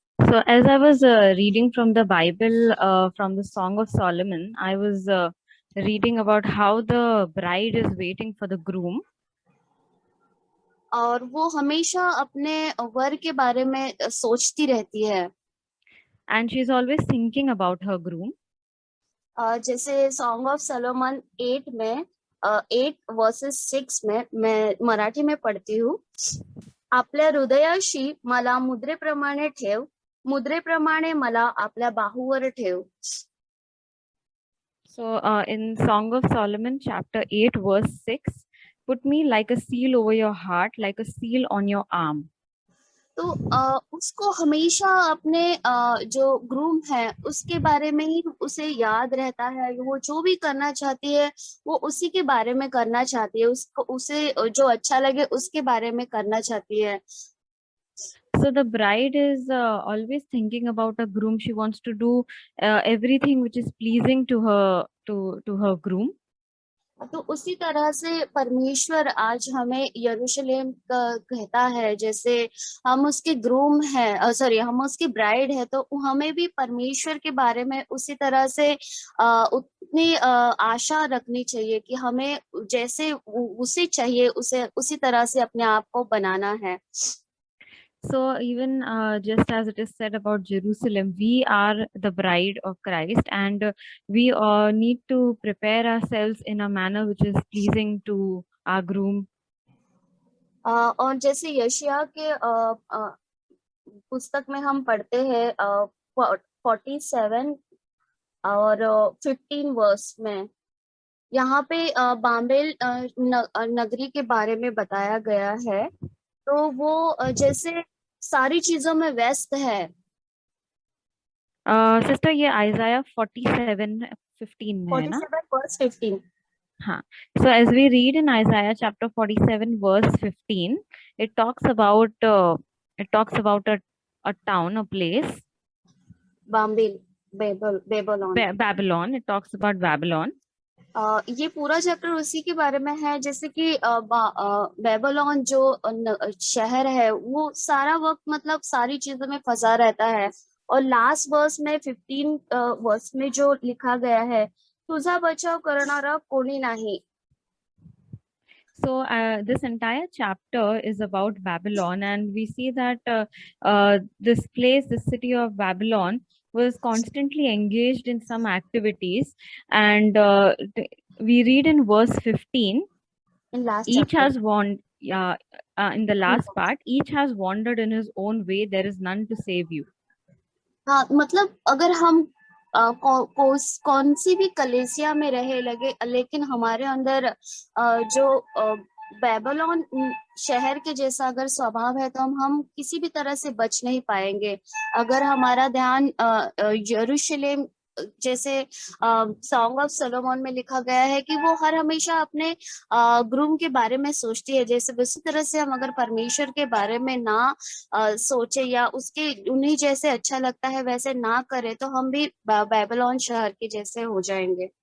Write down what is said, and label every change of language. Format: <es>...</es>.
<en>So as I was reading from the Bible, from the Song of Solomon, I was reading about how the bride is waiting for the groom.</en> <hi>और वो हमेशा अपने वर के बारे में सोचती रहती है।</hi> <en>And she's always thinking about her groom.</en> <hi>जैसे सॉन्ग ऑफ सोलोमन 8 में 8 वर्सेस 6 में, मैं मराठी में पढ़ती हूँ।</hi> <mr>आपल्या हृदयाशी मला मुद्रेप्रमाणे ठेव, मुद्रेप्रमाणे मला आपल्या बाहूवर ठेव.</mr> <en>So in Song of Solomon, chapter 8, verse 6, put me like a seal over your heart, like a seal on your arm.</en> <hi>तो उसको हमेशा अपने जो ग्रूम है उसके बारे में ही उसे याद रहता है। वो जो भी करना चाहती है वो उसी के बारे में करना चाहती है, उसको उसे जो अच्छा लगे उसके बारे में करना चाहती है।</hi> <en>So the bride is always thinking about a groom. She wants to do everything which is pleasing to her groom.</en> <hi>तो उसी तरह से परमेश्वर आज हमें यरूशलेम कहता है, जैसे हम उसके ग्रूम है, सॉरी हम उसकी ब्राइड है, तो हमें भी परमेश्वर के बारे में उसी तरह से उतनी आशा रखनी चाहिए कि हमें जैसे उसे चाहिए उसे उसी तरह से अपने आप को बनाना है।</hi> <en>So even just as it is said about Jerusalem, we are the bride of Christ, and we need to prepare ourselves in a manner which is pleasing to our groom.</en> <hi>और जैसे यशायाह के पुस्तक में हम पढ़ते हैं 47 और 15 वर्स में, यहाँ पे बाबेल नगरी के बारे में बताया गया है। तो वो जैसे सारी चीजों में व्यस्त है। सिस्टर ये आइज़ाया 47:15 में है ना?</hi> <en>47 verse 15.</en> <hi>हाँ.</hi> <en>So as we read in Isaiah chapter 47 verse 15, it talks about a town, a place. Babylon. It talks about Babylon.</en> <hi>ये पूरा चैप्टर उसी के बारे में है, जैसे कि बेबीलोन जो शहर है वो सारा वक्त मतलब सारी चीजों में फंसा रहता है। और लास्ट वर्स में 15 वर्स में जो लिखा गया है,</hi> <mr>तुझा बचाव करणारा कोणी नाही।</mr> <en>So this entire chapter is about Babylon, and we see that this place, the city of Babylon, was constantly engaged in some activities, and we read in verse 15, each has wandered. In the last part, each has wandered in his own way. There is none to save you.</en> <hi>हाँ, मतलब अगर हम कौन सी भी कलेसिया में रहे लगे, लेकिन हमारे अंदर जो बेबीलोन शहर के जैसा अगर स्वभाव है, तो हम किसी भी तरह से बच नहीं पाएंगे। अगर हमारा ध्यान यरूशलेम, जैसे सॉन्ग ऑफ सोलोमन में लिखा गया है कि वो हर हमेशा अपने ग्रूम के बारे में सोचती है, जैसे उसी तरह से हम अगर परमेश्वर के बारे में ना सोचे या उसके उन्हीं जैसे अच्छा लगता है वैसे ना करे, तो हम भी बेबीलोन शहर के जैसे हो जाएंगे।</hi>